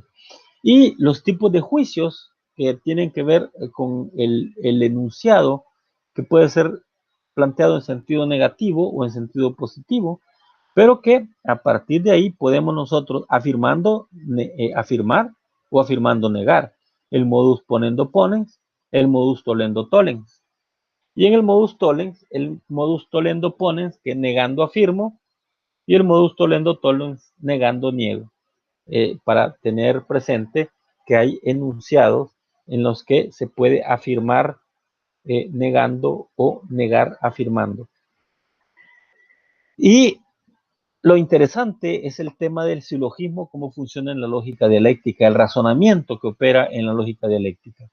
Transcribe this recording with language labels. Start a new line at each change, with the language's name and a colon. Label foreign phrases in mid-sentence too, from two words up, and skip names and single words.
Spanish: Y los tipos de juicios que tienen que ver con el enunciado, que puede ser planteado en sentido negativo o en sentido positivo, pero que a partir de ahí podemos nosotros afirmar o afirmando negar.
Latin: El modus ponendo ponens, el modus tollendo tollens.
Spanish: Y en el
Latin: modus tollens, el modus tollendo ponens,
Spanish: que negando afirmo, y el
Latin: modus tollendo tollens,
Spanish: negando niego. Para tener presente que hay enunciados en los que se puede afirmar negando o negar afirmando. Y lo interesante es el tema del silogismo, cómo funciona en la lógica dialéctica, el razonamiento que opera en la lógica dialéctica.